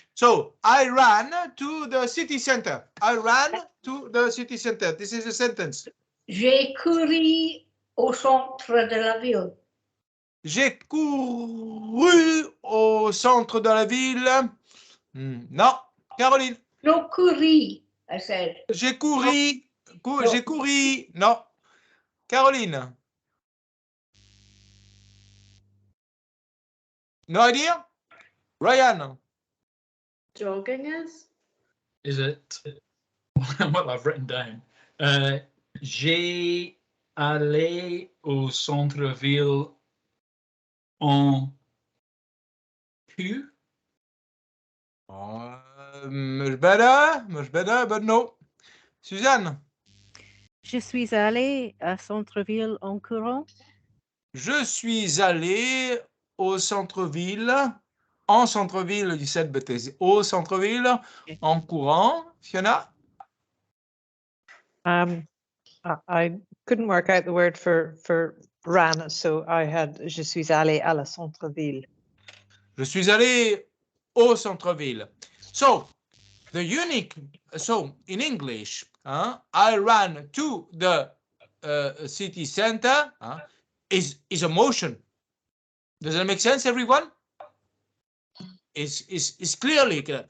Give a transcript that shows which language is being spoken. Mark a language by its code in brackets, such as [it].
[en] So, I ran to the city center. I ran to the city center. This is a sentence. [fr] J'ai couru au centre de la ville. J'ai couru au centre de la ville. Non. Caroline. [en] No, couru, I said. [fr] J'ai couru. J'ai couru. Non. Caroline. [en] No idea? Ryan. Jogging is? Is it what I've written down? [fr] J'ai allé au centre-ville en pu. [en] Much better, but no. Suzanne. [fr] Je suis allée à centre-ville en courant. Je suis allé au centre-ville, en centre-ville, you said, but au centre-ville, en courant. [en] Fiona? I couldn't work out the word for ran, so I had je suis allé à la centre-ville. [fr] Je suis allé au centre-ville. [en] So, the unique, so in English, I ran to the city center is a motion. Does that make sense, everyone? It's clearly clear.